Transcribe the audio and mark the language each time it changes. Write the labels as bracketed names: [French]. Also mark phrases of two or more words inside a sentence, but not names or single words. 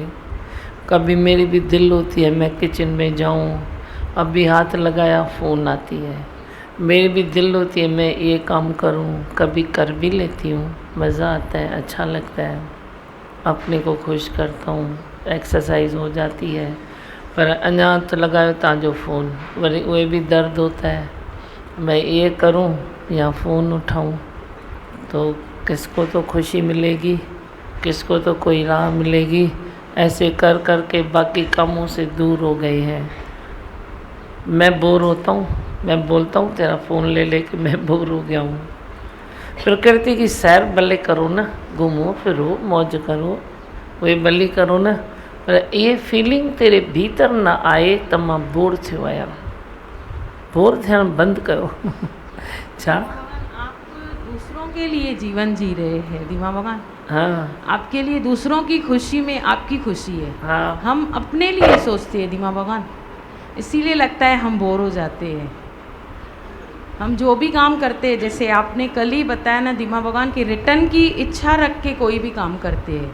[Hindi] कभी मेरी भी दिल होती है मैं किचन में जाऊँ, अभी हाथ लगाया फ़ोन आती है। मेरी भी दिल होती है मैं ये काम करूं, कभी कर भी लेती हूँ, मज़ा आता है, अच्छा लगता है, अपने को खुश करता हूँ, एक्सरसाइज हो जाती है। [Sindhi] पर अञा हथ लगायो तव्हांजो फ़ोन, वरी उहे [Hindi] भी दर्द होता है, मैं ये करूं या फ़ोन उठाऊं। तो किसको तो खुशी मिलेगी, किसको तो कोई राह मिलेगी। ऐसे कर कर के बाकी कामों से दूर हो गए हैं। मैं बोर होता हूँ, मैं बोलता हूँ तेरा फ़ोन ले लेके मैं बोर हो गया हूँ। प्रकृति की सैर भले करो ना, घूमो फिरो मौज करो, वे भली करो ना, पर ये फीलिंग तेरे भीतर ना आए [Sindhi] त मां बोर थियो आहियां। बोर थियण बंदि कयो। छा? [Hindi] आप दूसरों के लिए जीवन जी रहे हैं दीमा भगवान। हाँ आपके लिए दूसरों की खुशी में आपकी खुशी है। हाँ, हम अपने लिए सोचते हैं दीमा भगवान, इसीलिए लगता है हम बोर हो जाते हैं। हम जो भी काम करते हैं, जैसे आपने कल ही बताया ना दीमा भगवान की रिटर्न की इच्छा रख के कोई भी काम करते हैं